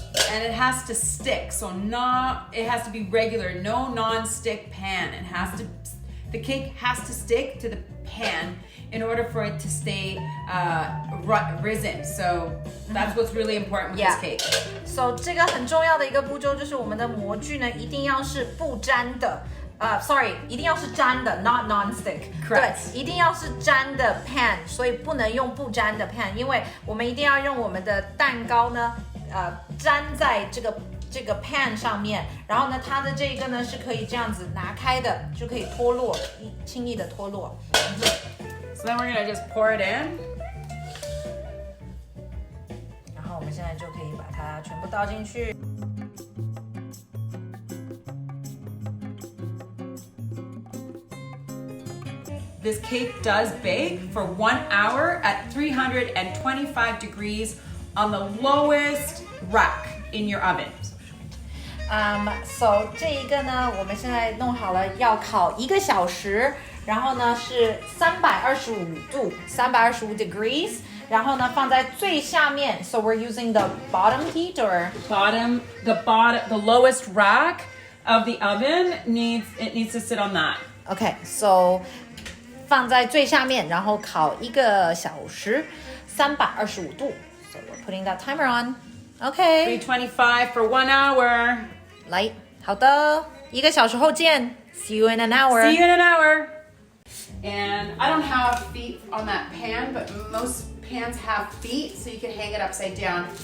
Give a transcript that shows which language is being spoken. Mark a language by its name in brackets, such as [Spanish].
[English] And it has to stick, so it has to be regular, no non-stick pan. The cake has to stick to the pan in order for it to stay risen. So that's what's really important with this cake. [Chinese] So 这个很重要的一个步骤就是我们的模具呢一定要是不粘的。 [English] sorry， [Chinese] 一定要是粘的 ， [English] not non-stick。 [Chinese] 对，一定要是粘的 pan， 所以不能用不粘的 pan， 因为我们一定要用我们的蛋糕呢，粘在这个 pan 上面，然后呢，它的这个呢是可以这样子拿开的，就可以脱落，轻易的脱落。 [English] So then we're gonna just pour it in. [Chinese] 然后我们现在就可以把它全部倒进去。 [English] This cake does bake for 1 hour at 325 degrees on the lowest rack in your oven. [Chinese] So 这一个呢，我们现在弄好了，要烤1个小时，然后呢是325度， [English] 325 degrees， [Chinese] 然后呢放在最下面。 [English] So we're using the bottom heat or the lowest rack of the oven needs to sit on that. Okay, so [Chinese] 放在最下面，然后烤1个小时，325度。 [English] So we're putting that timer on. Okay. 325 for 1 hour. [Chinese] 来，好的，1个小时后见。 [English] See you in an hour. See you in an hour. And I don't have feet on that pan, but most pans have feet, so you can hang it upside down.